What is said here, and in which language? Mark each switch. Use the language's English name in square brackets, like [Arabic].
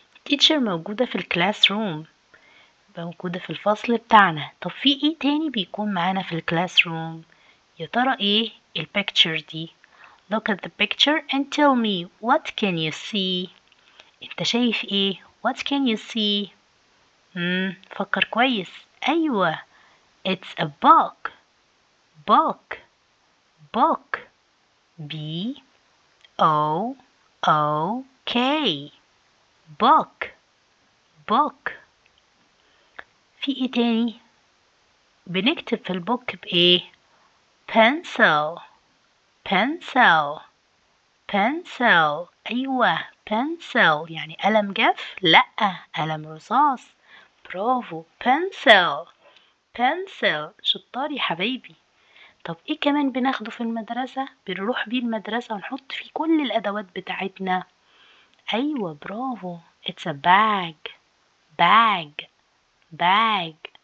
[Arabic] teacher موجودة في الكلاس روم، موجودة في الفصل بتاعنا. طب في ايه تاني بيكون معانا في الكلاس روم؟ يا ترى ايه البيكتشر دي؟ [English] Look at the picture and tell me what can you see. [Arabic] انت شايف ايه؟ [English] What can you see؟ [Arabic] فكر كويس. [English] ايوه it's a book book book B O O K book book. [Arabic] في ايه تاني؟ بنكتب في البوك بايه؟ [English] pencil pencil pencil. [Arabic] ايوه pencil يعني قلم جاف؟ لا، قلم رصاص. [English] برافو pencil pencil. [Arabic] شطار يا حبايبي. طب ايه كمان بناخده في المدرسة؟ بنروح بيه المدرسة ونحط فيه كل الأدوات بتاعتنا. أيوة برافو [English] it's a bag bag bag.